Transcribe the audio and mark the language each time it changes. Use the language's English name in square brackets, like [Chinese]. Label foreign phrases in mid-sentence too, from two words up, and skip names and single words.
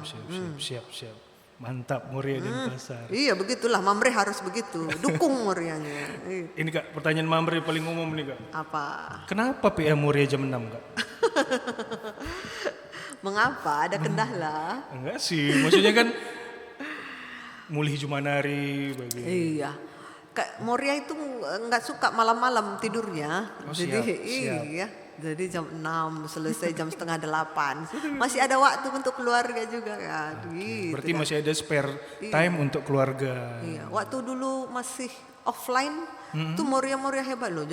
[Indonesian] Siap. Mantap Moria Denpasar. Iya begitulah Mamre harus begitu. Dukung Morianya. Ini Kak pertanyaan Mamre paling umum nih Kak. Apa? Kenapa PA Moria jam 6 Kak? Mengapa? Ada kendala? Enggak sih. Maksudnya kan [Batak Karo] mulih Jumanari bagi. [Indonesian] Iya. Kak Moria itu nggak suka malam-malam tidurnya. Jadi iya. Jadi jam 6 selesai jam setengah 8. Masih ada waktu untuk keluarga juga kan. Gitu, berarti masih ada [English] spare time [Indonesian] untuk keluarga. Iya. Waktu dulu masih offline tuh Moria hebat loh.